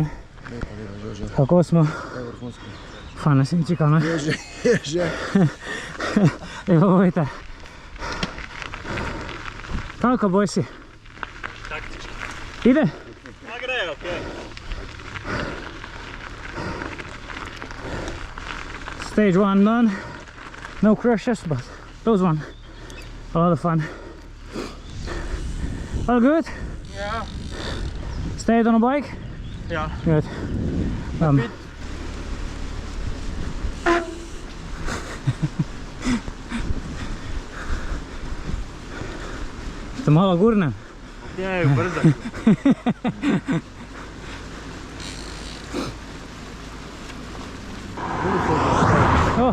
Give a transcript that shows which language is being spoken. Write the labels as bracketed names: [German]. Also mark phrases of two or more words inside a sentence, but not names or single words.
[Slovenian] Kako smo? Fajno sem čekal, ne? Je že. Evo, povejte. Kako boj si? [Croatian] Taktički. Ide? [Slovenian] Ma gre, okej. [English] Stage 1 done. No crashes, but those one. A lot of fun. All good? [Slovenian] Ja. [English] Stayed on a bike? [Slovenian] Ja. [English] Good. [Slovenian] Ste malo gurne? [Croatian] Okej, brzo. Oh,